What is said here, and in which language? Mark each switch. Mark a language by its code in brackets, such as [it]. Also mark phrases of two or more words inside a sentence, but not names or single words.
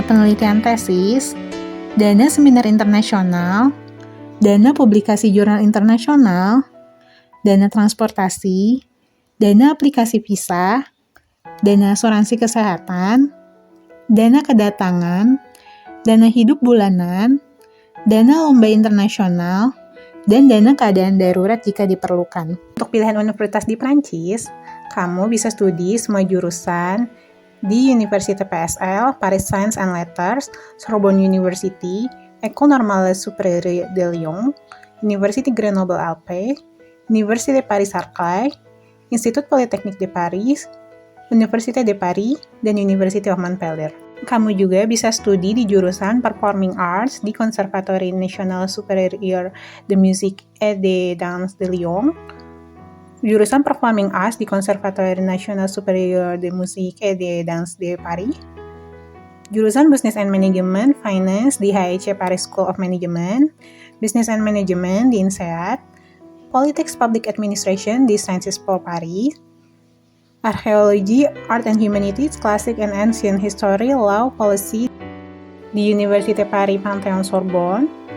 [id] penelitian tesis, dana seminar internasional, dana publikasi jurnal internasional, dana transportasi, dana aplikasi visa, dana asuransi kesehatan, dana kedatangan, dana hidup bulanan, dana lomba internasional, dan dana keadaan darurat jika diperlukan. Untuk pilihan universitas di Prancis, kamu bisa studi semua jurusan di Université PSL, Paris Science and Letters, Sorbonne University, École Normale Supérieure de Lyon, Université Grenoble-Alpes, Université Paris-Saclay, Institut Polytechnique de Paris, Université de Paris, dan University of Montpellier. Kamu juga bisa studi di jurusan [en] Performing Arts [id] di Conservatoire National Supérieur de Musique et de Danse de Lyon, [en] jurusan Performing Arts [id] di Conservatoire National Supérieur de Musique et de Danse de Paris, [en] jurusan Business and Management Finance di HEC Paris School of Management, Business and Management di INSEAD, Politics Public Administration di Sciences Po Paris, Archaeology, Art and Humanities, Classic and Ancient History, Law, Policy di Université Paris Panthéon-Sorbonne,